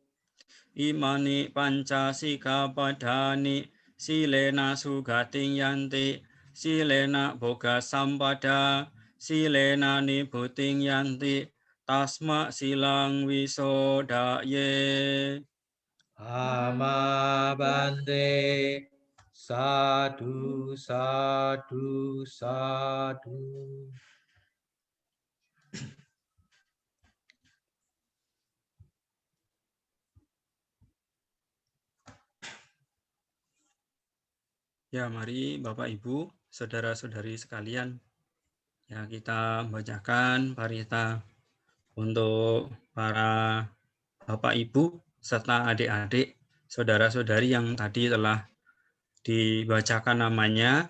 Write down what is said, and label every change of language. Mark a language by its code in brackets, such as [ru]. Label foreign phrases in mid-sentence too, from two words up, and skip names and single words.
[pi] Imani panca sikapadani silena sugating yanti silena boga sampada silena nibuting yanti tasma silang wisodaye. Amma bante. Sadu, sadu, sadu. [id] Ya, mari Bapak Ibu, saudara-saudari sekalian, ya kita bacakan parita untuk para Bapak Ibu serta adik-adik, saudara-saudari yang tadi telah dibacakan namanya.